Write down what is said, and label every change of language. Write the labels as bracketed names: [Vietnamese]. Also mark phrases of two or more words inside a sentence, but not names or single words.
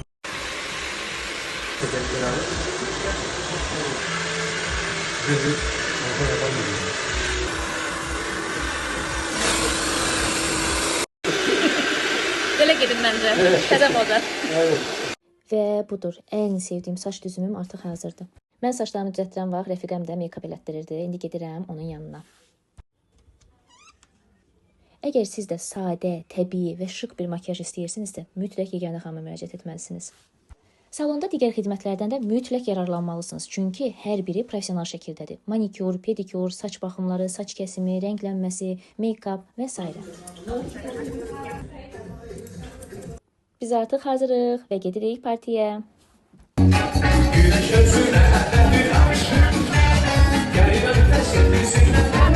[Azerbaijani] Belə gedin məncə. Təzə moda. Və budur, ən sevdiyim saç düzümüm artıq hazırdır. Mən saçlarımı düzəltdirən vaxt rəfiqəm də make-up elətdirirdi. İndi gedirəm onun yanına. Əgər siz də sadə, təbii və şıq bir makyaj istəyirsinizsə, mütləq Yeganə xanıma müraciət etməlisiniz. Salonda digər xidmətlərdən də mütləq yararlanmalısınız. Çünki hər biri professional şəkildədir. Manikyur, pedikyur, saç baxımları, saç kəsimi, rənglənməsi, make-up və s. Biz artıq hazırıq və gedirik partiyə. [Turkish] Güneş özüne,